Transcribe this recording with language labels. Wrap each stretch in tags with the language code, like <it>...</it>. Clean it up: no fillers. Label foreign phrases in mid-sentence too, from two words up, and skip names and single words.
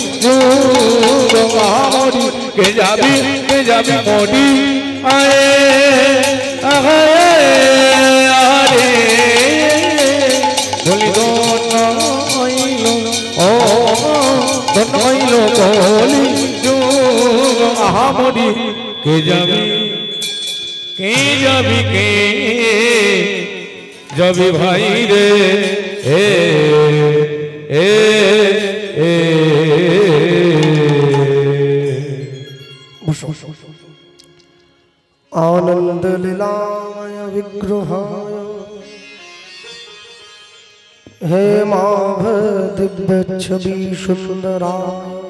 <bn>মরি কে যাবি মরি আয় আরে বলি ধন্য হইল ও ধন্য হইল বলি আহা মরি কে যাবি ভাই রে</bn> <sa>आनंद लीलाय विग्रहाय हे माभ दिव्य छवि सुंदराय</sa>